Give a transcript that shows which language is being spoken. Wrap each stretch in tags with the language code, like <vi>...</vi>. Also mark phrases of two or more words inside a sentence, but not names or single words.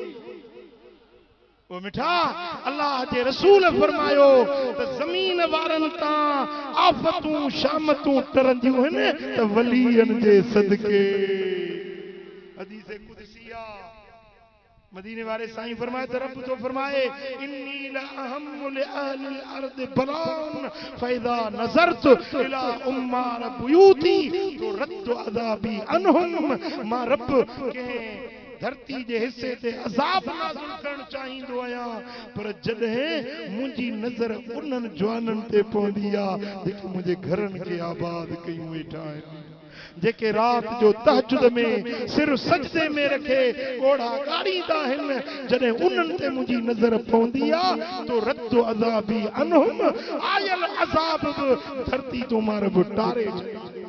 <sd>वो मिठा अल्लाह जे रसूल फरमायो त ज़मीन वारनि तां आफ़तूं शामतूं टरंदियूं आहिनि त वलीअनि जे सदके। हदीस कुदसिया मदीने वाले साईं फरमाए त रब तो फरमाए,</sd> <ar>إني لا أهم لأهل الأرض بلاء فإذا نظرت إلى عمار بيوتي تو رد عذابي عنهم.</ar> <sd>मां रब के धरती जे हिस्से ते अज़ाब नाज़िल करण चाहींदो आहियां, पर जॾहिं मुंहिंजी नज़र उन्हनि जवाननि ते पवंदी आहे जेके मुंहिंजे घरनि खे आबाद कयूं वेठा आहिनि, जेके रात जो तहजुद में सिर सजदे में रखे घोड़ा गाड़ींदा आहिनि, जॾहिं उन्हनि ते मुंहिंजी नज़र पवंदी आहे तो</sd> <ar>رد عذابي عنهم,</ar> <sd>आयल अज़ाब बि धरती तो मां रब टारे छॾींदो।</sd>